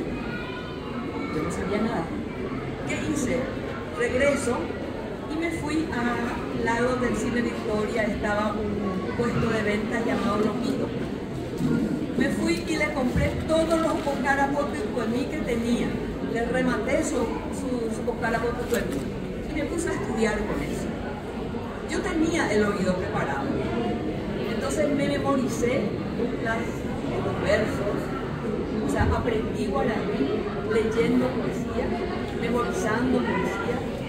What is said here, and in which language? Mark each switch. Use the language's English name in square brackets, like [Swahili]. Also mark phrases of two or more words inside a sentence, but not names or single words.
[Spanish] Yo no sabía nada. ¿Qué hice? Regreso y me fui al lado del Cine Victoria, estaba un puesto de ventas llamado Loquito. Me fui y le compré todos los ocarapotes tuemí que tenía. Le rematé sus ocarapotes tuemí y me puse a estudiar con eso. Yo tenía el oído preparado. Entonces me memoricé los versos, o sea, aprendí guaraní leyendo poesía, memorizando poesía.